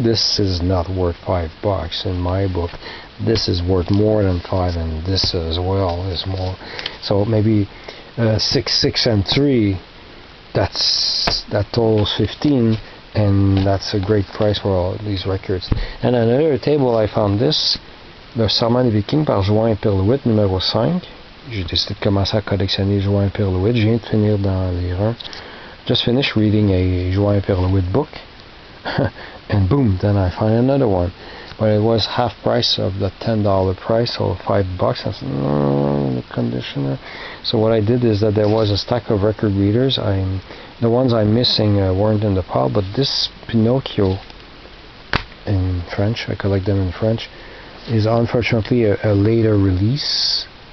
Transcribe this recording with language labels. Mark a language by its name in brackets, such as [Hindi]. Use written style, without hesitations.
[English] This is not worth $5 in my book. This is worth more than 5, and this as well is more. So maybe 6, and 3, that totals 15, and that's a great price for all these records. And on another table I found this, Le Serment des Vikings par Join Perlouet numéro 5. [French] J'ai décidé de commencer à collectionner Join Perlouet. Je viens de finir d'en lire un. [English] Just finished reading a Join Perlouet book, and boom, then I find another one. But it was half price of the $10 price, so $5. I said, the conditioner. So what I did is that there was a stack of record readers. The ones I'm missing weren't in the pile, but this Pinocchio in French, I collect them in French, is unfortunately a later release.